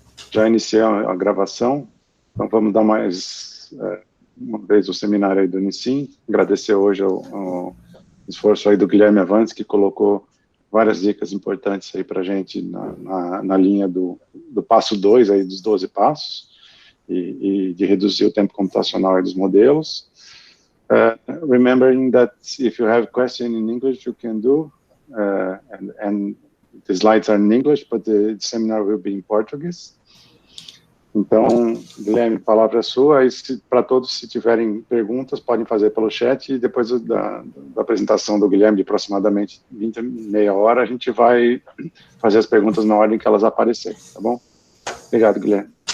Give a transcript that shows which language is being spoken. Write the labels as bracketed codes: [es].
[pt] Já iniciei a gravação, então vamos dar mais uma vez o seminário aí do Unicim. Agradecer hoje o esforço aí do Guilherme Avantes, que colocou várias dicas importantes aí para a gente na linha do passo 2 aí dos 12 passos e de reduzir o tempo computacional aí dos modelos. [en] Remembering that if you have question in English, you can do, and the slides are in English, but the seminar will be in Portuguese. [pt] Então, Guilherme, palavra é sua. Para todos, se tiverem perguntas, podem fazer pelo chat, e depois da apresentação do Guilherme, de aproximadamente meia hora, a gente vai fazer as perguntas na ordem que elas aparecerem, tá bom? Obrigado, Guilherme.